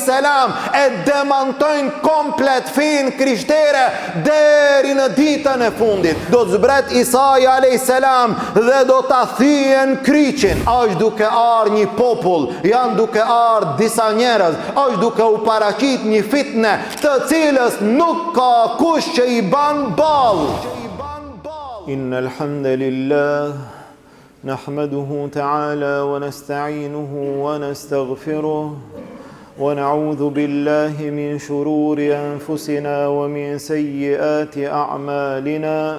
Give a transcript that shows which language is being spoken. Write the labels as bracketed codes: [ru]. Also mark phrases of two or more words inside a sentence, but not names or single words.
[sq] E demantojnë komplet fin krishtere deri në ditën e fundit. Do të zbret Isai a.s. dhe do të thyen kryqin. Është duke ardhur një popull, janë duke ardhur disa njerëz, është duke u paraqit një fitne të cilës nuk ka kush që I ban ball. [ar] إن الحمد لله نحمده تعالى ونستعينه ونستغفره ونعوذ بالله من شرور أنفسنا ومن سيئات أعمالنا.